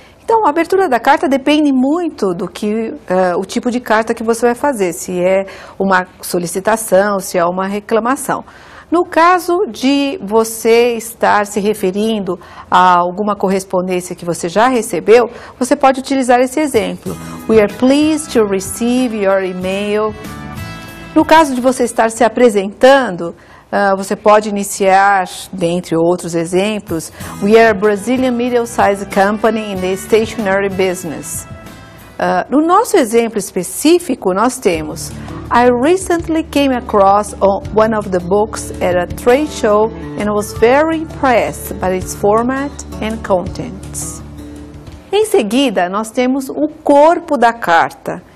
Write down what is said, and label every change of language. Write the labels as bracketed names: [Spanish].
[Portuguese] Então, a abertura da carta depende muito do que o tipo de carta que você vai fazer, se é uma solicitação, se é uma reclamação. No caso de você estar se referindo a alguma correspondência que você já recebeu, você pode utilizar esse exemplo. [English] We are pleased to receive your email. [Portuguese] No caso de você estar se apresentando, você pode iniciar, dentre outros exemplos, [English] We are a Brazilian middle-sized company in the stationery business. [Portuguese] No nosso exemplo específico, nós temos [English] I recently came across one of the books at a trade show and was very impressed by its format and contents. [Portuguese] Em seguida, nós temos o corpo da carta.